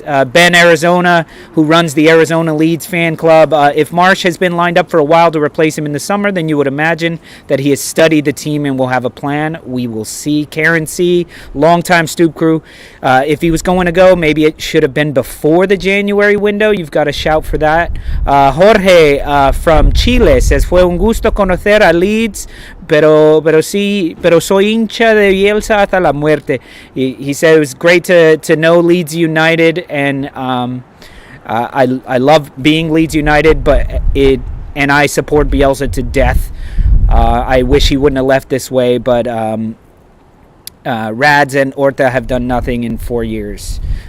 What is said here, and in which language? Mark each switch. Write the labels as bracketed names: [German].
[English] Ben Arizona, who runs the Arizona Leeds fan club. If Marsh has been lined up for a while to replace him in the summer, then you would imagine that he has studied the team and will have a plan. We will see. Karen C., longtime Stoop crew. If he was going to go, maybe it should have been before the January window. You've got to shout for that. Jorge from Chile says, [Spanish] fue un gusto conocer a Leeds, pero soy hincha de Bielsa hasta la muerte. [English] He said it was great to know Leeds United, and I love being Leeds United, and I support Bielsa to death. I wish he wouldn't have left this way, but Rads and Orta have done nothing in 4 years.